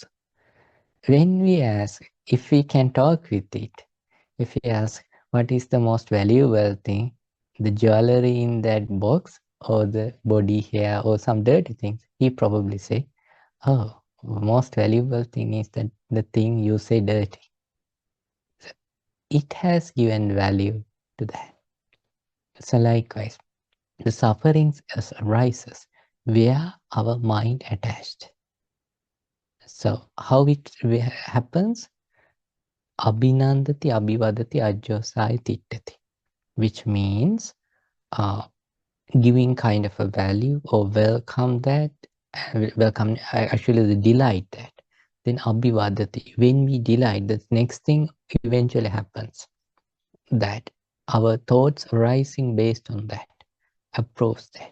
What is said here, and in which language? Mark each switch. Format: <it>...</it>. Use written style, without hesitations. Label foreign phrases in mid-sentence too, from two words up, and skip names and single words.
<en>When we ask if we can talk with it, if we ask what is the most valuable thing, the jewelry in that box or the body hair or some dirty things, he probably say, oh, most valuable thing is that the thing you say dirty. It has given value to that. So likewise, the sufferings arises where our mind attached. So how it happens?</en> <pi>Abhinandati, abhivadati, ajjosaya tittati,</pi> <en>which means giving kind of a value or welcome that, actually the delight that. Then abhivadati, when we delight, the next thing eventually happens, that our thoughts arising based on that, approach that.</en>